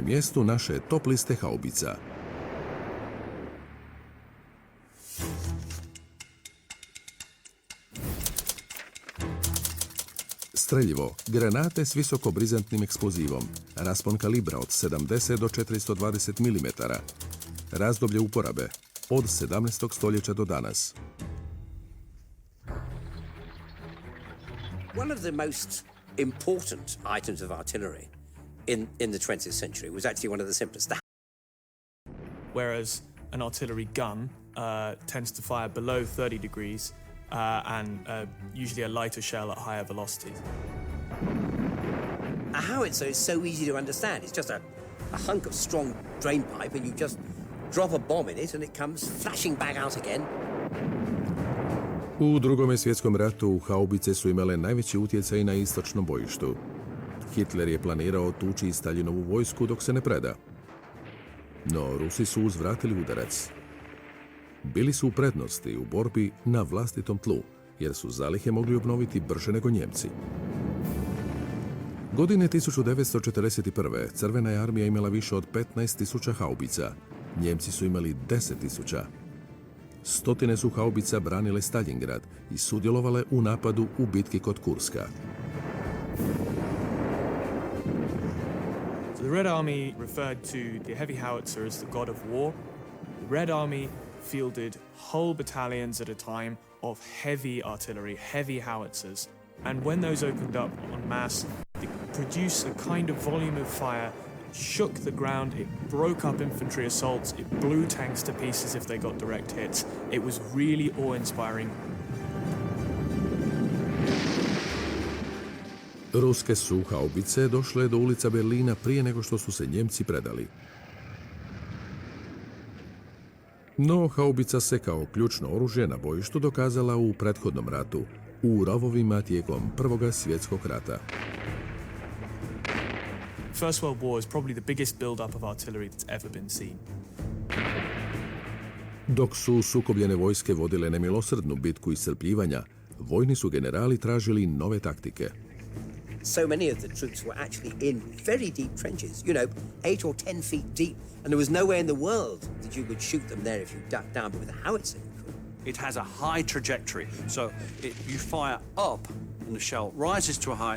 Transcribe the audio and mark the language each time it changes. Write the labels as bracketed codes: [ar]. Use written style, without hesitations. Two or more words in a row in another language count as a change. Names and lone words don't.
[hr] mjestu naše top liste haubica. Streljivo, granate s visokobrizantnim eksplozivom, raspon kalibra od 70 do 420 mm, razdoblje uporabe od 17. stoljeća do danas. [en] One of the most important items of artillery in the 20th century was actually one of the simplest. Whereas an artillery gun tends to fire below 30 degrees and usually a lighter shell at higher velocities. A howitzer is so easy to understand. It's just a hunk of strong drain pipe and you just drop a bomb in it and it comes flashing back out again. [hr] U Drugome svjetskom ratu haubice su imale najveći utjecaj na istočnom bojištu. Hitler je planirao tući Staljinovu vojsku dok se ne preda. No Rusi su uzvratili udarac. Bili su u prednosti u borbi na vlastitom tlu, jer su zalihe mogli obnoviti brže nego Njemci. Godine 1941. Crvena je armija imala više od 15.000 haubica. Njemci su imali 10.000. Stotine su haubica branile Staljingrad i sudjelovale u napadu u bitki kod Kurska. [en] The Red Army referred to the heavy howitzer as the god of war. The Red Army fielded whole battalions at a time of heavy artillery, heavy howitzers. And when those opened up en masse, they produced a kind of volume of fire, shook the ground, it broke up infantry assaults, it blew tanks to pieces if they got direct hits. It was really awe-inspiring. [hr] Ruske su haubice došle do ulica Berlina prije nego što su se Njemci predali. No, haubica se kao ključno oružje na bojištu dokazala u prethodnom ratu, u rovovima tijekom Prvoga svjetskog rata. [en] First World War is probably the biggest build-up of artillery that's ever been seen. [hr] Dok su sukobljene vojske vodile nemilosrdnu bitku iscrpljivanja, vojni su generali tražili nove taktike. [en] So many of the troops were actually in very deep trenches, 8 or 10 feet deep, and there was nowhere in the world that you could shoot them there if you ducked down, but with a howitzer you could. It has a high trajectory, so you fire up and the shell rises to a height.